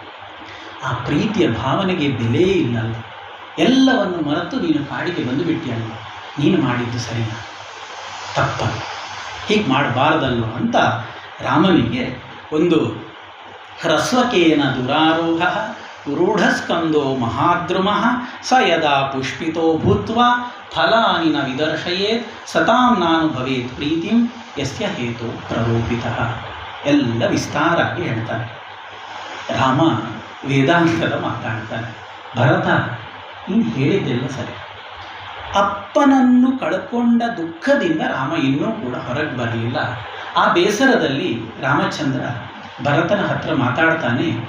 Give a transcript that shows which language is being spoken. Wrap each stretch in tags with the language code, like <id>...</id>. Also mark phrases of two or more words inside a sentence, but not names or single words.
<kn>ಆ ಪ್ರೀತಿಯ ಭಾವನೆಗೆ ಬೆಲೆ ಇಲ್ಲಲ್ಲ, ಎಲ್ಲವನ್ನು ಮರೆತು ನೀನು ಕಾಡಿಗೆ ಬಂದು ಬಿಟ್ಟಿಯಲ್ಲ, ನೀನು ಮಾಡಿದ್ದು ಸರಿನಾ, ತಪ್ಪಲ್ಲ, ಹೀಗೆ ಮಾಡಬಾರ್ದಲ್ವ ಅಂತ ರಾಮನಿಗೆ ಒಂದು</kn> <sa>ಹ್ರಸ್ವಕೇನ ದುರಾರೋಹ ರೂಢಸ್ಕಂದೋ ಮಹಾದ್ರುಮಃ ಸ ಯದಾ ಪುಷ್ಪಿತೋ ಭೂತ್ವ ಫಲಾನಿ ನ ವಿದರ್ಶಯೇತ್ ಸತಾಂ ನಾನು ಭವೇತ್ ಪ್ರೀತಿಂ ಯಸ್ಯ ಹೇತೋ ಪ್ರರೋಪಿತ.</sa> <kn>ಎಲ್ಲ ವಿಸ್ತಾರಾಗಿ ಹೇಳ್ತಾರೆ. ರಾಮ ವೇದಾಂತದ ಮಾತಾಡ್ತಾನೆ. ಭರತ, ನೀನು ಹೇಳಿದ್ದೆಲ್ಲ ಸರಿ. ಅಪ್ಪನನ್ನು ಕಳ್ಕೊಂಡ ದುಃಖದಿಂದ ರಾಮ ಇನ್ನೂ ಕೂಡ ಹೊರಗೆ ಬರಲಿಲ್ಲ. ಆ ಬೇಸರದಲ್ಲಿ ರಾಮಚಂದ್ರ ಭರತನ ಹತ್ರ ಮಾತಾಡ್ತಾನೆ.</kn>